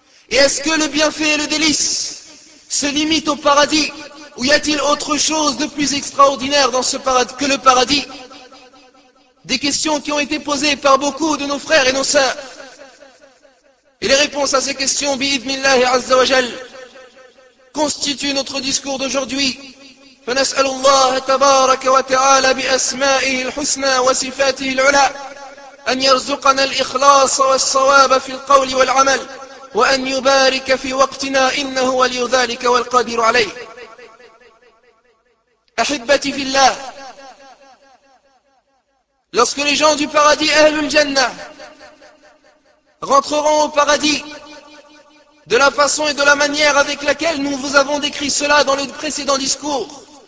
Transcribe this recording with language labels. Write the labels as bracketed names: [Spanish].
[French] Et est-ce que le bienfait et le délice se limitent au paradis, ou y a-t-il autre chose de plus extraordinaire dans ce paradis que le paradis? des questions qui ont été posées par beaucoup de nos frères et nos sœurs. Et les réponses à ces questions, [Arabic] bi-idhnillah azza wa jal, [French] constituent notre discours d'aujourd'hui. [Arabic] فنسأل الله تبارك وتعالى بأسمائه الحسنى وصفاته العلى أن يرزقنا الإخلاص والصواب في القول والعمل وأن يبارك في وقتنا إنه ولي ذلك والقادر عليه. أحبتي في الله, [French] lorsque les gens du paradis, [Arabic] أهل الجنة, [French] rentreront au paradis de la façon et de la manière avec laquelle nous vous avons décrit cela dans le précédent discours,